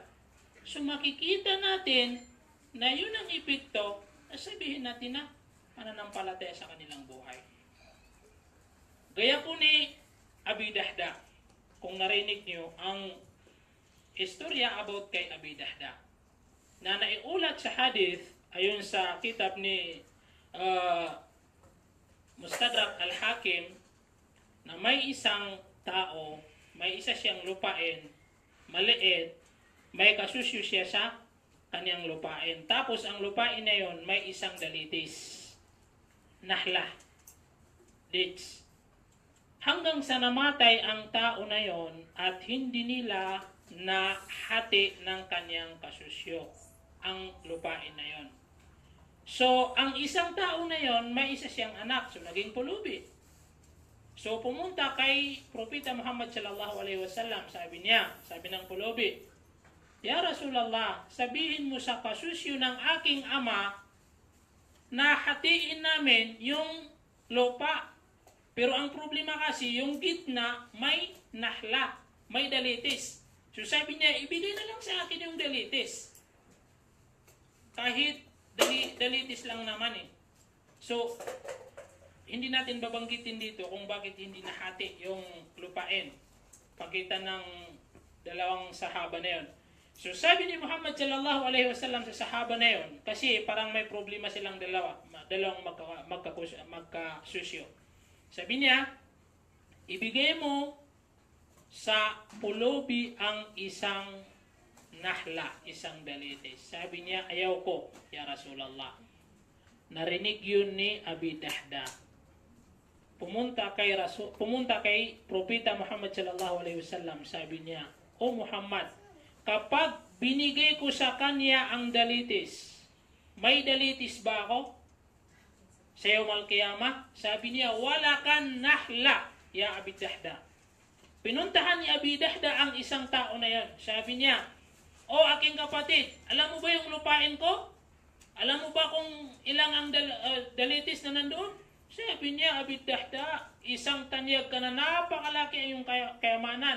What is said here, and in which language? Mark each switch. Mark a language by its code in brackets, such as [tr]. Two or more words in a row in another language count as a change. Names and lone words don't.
[tl] So makikita natin na yun ang epekto, sabihin natin na pananampalataya sa kanilang buhay. Gaya po ni Abi Dahda, kung narinig nyo ang istorya about kay Abi Dahda, na naiulat sa hadith ayon sa kitab ni Mustadrak al-Hakim, na may isang tao, may isa siyang lupain, maliit, may kasusyo siya sa kanyang lupain. Tapos ang lupain na yon may isang dalitis. Nahla. Dates. Hanggang sa namatay ang tao na yon at hindi nila na hati ng kanyang kasusyo ang lupain na yon. So, ang isang tao na yon may isa siyang anak. So, naging pulubi. So, pumunta kay Propeta Muhammad [ar] sallallahu alaihi wasallam. [tl] Sabi ng pulubi, [ar] Ya Rasulullah, [tl] sabihin mo sa kasusyo ng aking ama na hatiin namin yung lupa. Pero ang problema kasi, yung gitna may nahla, may dalitis. So sabi niya, ibigay na lang sa akin yung dalitis. Kahit dalitis lang naman eh. So, hindi natin babanggitin dito kung bakit hindi nahati yung lupain. Pakita ng dalawang sahaba na yun. So sabi ni Muhammad [ar] sallallahu alaihi wasallam [tl] sa sahaba na yun, kasi parang may problema silang dalawang magkasusyo. Sabi niya, ibigay mo sa pulubi ang isang nahla, isang dalitis. Sabi niya, ayaw ko, [ar] ya Rasulullah. [tl] Narinig yun ni Abi Dahda. Pumunta kay Propeta Muhammad [ar] sallallahu alaihi wasallam. [tl] Sabi niya, O Muhammad, kapag binigay ko sa kanya ang dalitis, may dalitis ba ako? [ar] Sa yawmal qiyamah, [tl] sabi niya, [ar] wala kan nahla, ya Abi Dahda. [tl] Pinuntahan ni Abi Dahda ang isang tao na yan. Sabi niya, O aking kapatid, alam mo ba yung lupain ko? Alam mo ba kung ilang ang dalitis na nandoon? Sabi niya, Abi Dahda, isang tanyag ka na, napakalaki ang iyong kayamanan.